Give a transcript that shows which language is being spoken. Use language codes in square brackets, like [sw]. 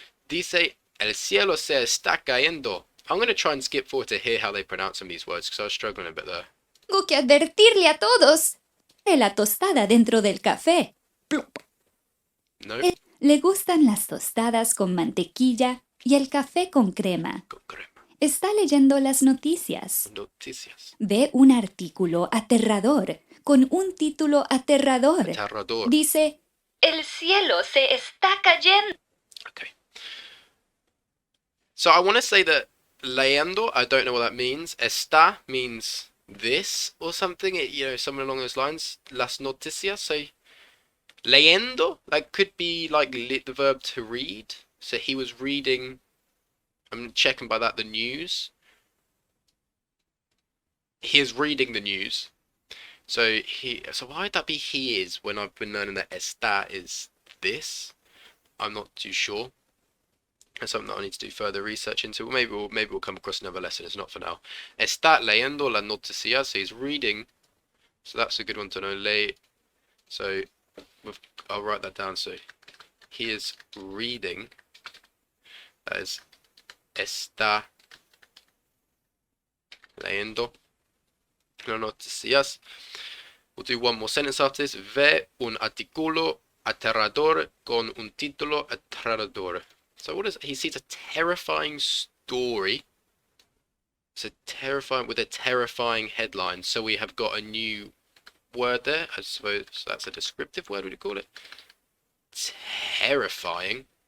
[es] Dice, el cielo se está cayendo. [en] I'm going to try and skip forward to hear how they pronounce some of these words because I was struggling a bit there. [es] Tengo que advertirle a todos. La tostada dentro del café. Plop. No, Le gustan las tostadas con mantequilla y el café con crema. con crema. Está leyendo las noticias. Noticias. Ve un artículo aterrador con un título aterrador. Aterrador. Dice, el cielo se está cayendo. [en] Okay. So I want to say that leyendo, I don't know what that means. Está means this or something, something along those lines. [es] Las noticias. [en] So leyendo, like, could be like the verb to read. So he was reading. I'm checking by that the news. He is reading the news. So why would that be he is when I've been learning that está is this? I'm not too sure. That's something that I need to do further research into. Maybe we'll come across another lesson. It's not for now. [es] Está leyendo la noticia. [en] So he's reading. So that's a good one to know. So I'll write that down. So he is reading. That is [es] está leyendo las noticias. [en] We'll do one more sentence after this. [es] Ve un artículo aterrador con un título aterrador. [en] So what is he sees a terrifying story. It's a terrifying with a terrifying headline. So we have got a new word there. I suppose that's a descriptive word. Would you call it? Terrifying.